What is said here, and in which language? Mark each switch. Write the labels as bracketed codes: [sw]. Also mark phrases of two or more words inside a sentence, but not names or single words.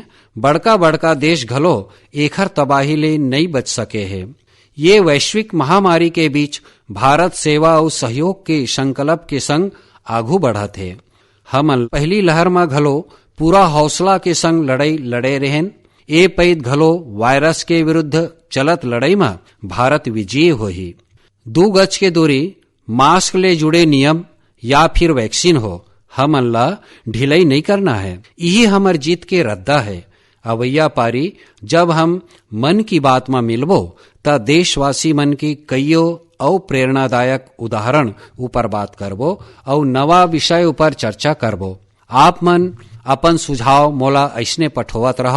[hne] बड़का बड़का देश घलो एखर तबाही ले नहीं बच सके है। ये वैश्विक महामारी के बीच भारत सेवा और सहयोग के संकल्प के संग आगू बढ़त है। हम पहली लहर में घलो पूरा हौसला के संग लड़ाई लड़े रहें। ए पैद घलो वायरस के विरुद्ध चलत लड़ाई में भारत विजयी होही। 2 गज के दूरी, मास्क ले जुड़े नियम या फिर वैक्सीन हो, हम अल्लाह ढिलाई नहीं करना है। यही हमर जीत के रद्दा है। अवैया पारी जब हम मन की बात में मिलबो ता देशवासी मन की कईयों और प्रेरणादायक उदाहरण ऊपर बात करबो और नवा विषय ऊपर चर्चा करबो। आप मन अपन सुझाव मोला ऐसने पठोवत रहो।